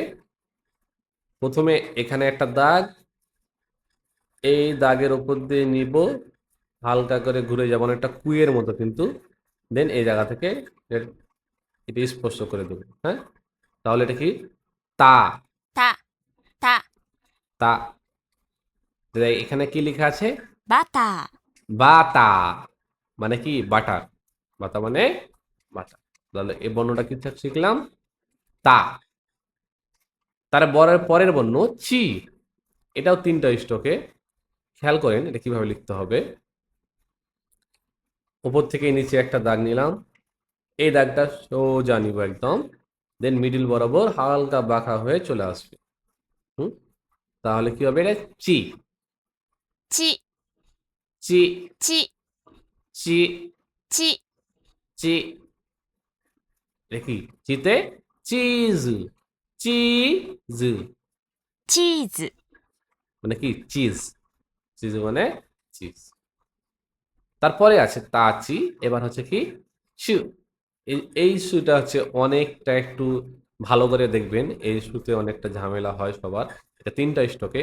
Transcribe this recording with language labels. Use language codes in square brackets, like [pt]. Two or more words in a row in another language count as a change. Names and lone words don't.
[bn] প্রথমে এখানে একটা দাগ, এই দাগের উপর দিয়ে নিব, হালকা করে ঘুরে যাব, একটা কুইয়ের মতো কিন্তু। দেন এই জায়গা থেকে এটা স্পর্শ করে দেবো। হ্যাঁ, তাহলে এটা কি? তা, [ja] た、た。 [bn] তা। এখানে কি লেখা আছে? [ja] バター。 [bn] বাতা মানে কি? বাটার। বাতা মানে বাটার। তাহলে এই বর্ণটা কি শিখলাম? তা। তার পরের বর্ণ চি, এটাও 3টা স্টকে। খেয়াল করেন এটা কিভাবে লিখতে হবে। উপর থেকে নিচে একটা দাগ নিলাম, এই দাগটা সোজা নিব একদম, দেন মিডিল বরাবর হালকা বাঁকা হয়ে চলে আসবে। হুম, তাহলে কি হবে? এটা চি। [ja] ち、 [bn] চি [ja] ち、 [bn] চি [ja] ち、 [bn] চি। এটা কি? চিতে চিজ, চিজ [ja] チーズ、 [bn] মানে কি? চিজ। চিজ মানে চিজ। তারপরে আছে তাচি, এবার হচ্ছে কি? শু। এই শুটা হচ্ছে অনেকটা একটু ভালো করে দেখবেন, এই শুতে অনেকটা ঝামেলা হয় সবার। এটা 3টা স্টকে।